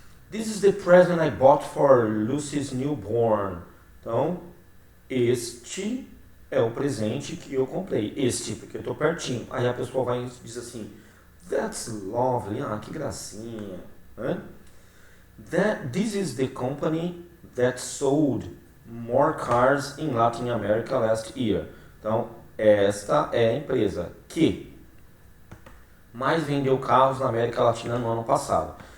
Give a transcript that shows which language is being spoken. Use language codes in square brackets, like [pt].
[en] This is the present I bought for Lucy's newborn. [pt] Então, este é o presente que eu comprei. Este, porque eu estou pertinho. Aí a pessoa vai e diz assim, [en] that's lovely, [pt] ah, que gracinha. Né? [en] This is the company that sold more cars in Latin America last year. [pt] Então, esta é a empresa que mais vendeu carros na América Latina no ano passado.